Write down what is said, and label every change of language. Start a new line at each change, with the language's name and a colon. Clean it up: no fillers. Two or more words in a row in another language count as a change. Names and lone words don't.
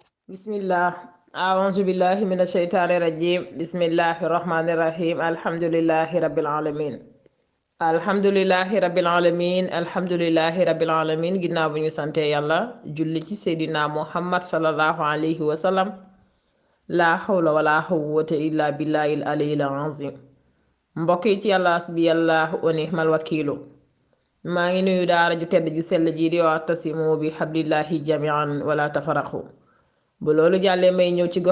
Arabic: بسم الله أعوذ بالله من الشيطان الرجيم بسم الله الرحمن الرحيم الحمد لله رب العالمين الحمد لله رب العالمين
Wolof: ginnaaw bu ñu sante yàlla julli ci
Arabic: سيدنا محمد صلى الله عليه وسلم لا حول ولا قوة إلا بالله العلي العظيم
Wolof: mbokk yi ci yàlla
Arabic: حسبي الله ونعم الوكيل
Wolof: maa ngi nuyu daara ju tedd ju sell ji di
Arabic: واعتصموا بحبل الله جميعا ولا تفرقوا
Wolof: bu loolu jàllee may ñëw ci gox